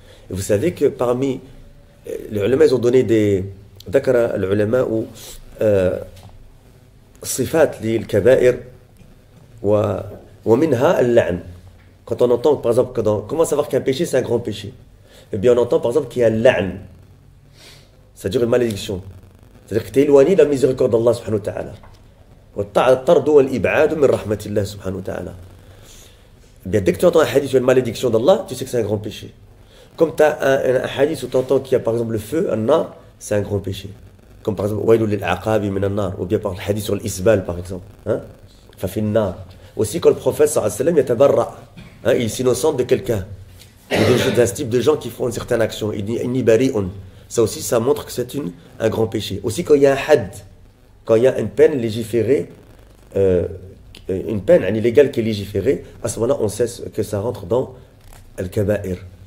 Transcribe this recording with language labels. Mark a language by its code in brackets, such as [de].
[fr] Et vous savez que parmi les ulama, ils ont donné des ذكر العلماء صفات للكبائر ومنها اللعن. Quand on entend, par exemple, comment savoir qu'un péché, c'est un grand péché? Eh bien, on entend, par exemple, qu'il y a l'a'n. C'est-à-dire une malédiction. C'est-à-dire que tu es éloigné de la miséricorde d'Allah, subhanahu wa ta'ala. [ar] والطرد والإبعاد من رحمة الله سبحانه وتعالى. [fr] Eh bien, dès que tu entends un hadith sur une malédiction d'Allah, tu sais que c'est un grand péché. Comme tu as un hadith où tu entends qu'il y a, par exemple, le feu, un nar, c'est un grand péché. [ar] Comme, par exemple, وَيْلُ لِلْعَقَابِ مِنَ النَّارِ. [fr] Ou bien, par le hadith sur l'isbal, par exemple. فَفِي النَّارِ. Aussi, quand le prophète, sallallahu alayhi wa sallam, yatabarra. Il s'innocente de quelqu'un. D'un type de gens qui font une certaine action. Il dit inni bari'un. Ça aussi, ça montre que c'est un grand péché. Aussi, quand il y a un had, quand il y a une peine légiférée, une peine illégale qui est légiférée, à ce moment-là, on sait que ça rentre dans al-kaba'ir.